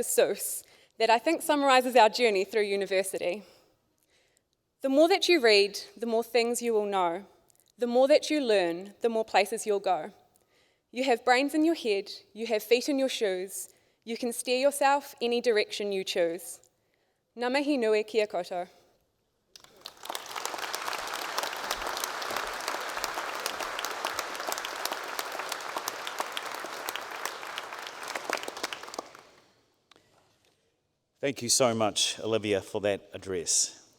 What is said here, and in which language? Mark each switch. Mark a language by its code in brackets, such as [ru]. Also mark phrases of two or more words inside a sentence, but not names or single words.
[en] Seuss that I think summarises our journey through university. The more that you read, the more things you will know. The more that you learn, the more places you'll go. You have brains in your head, you have feet in your shoes, you can steer yourself any direction you choose. [mi] Ngā mihi nui kia koutou. [en] Thank you so much, Olivia, for that address.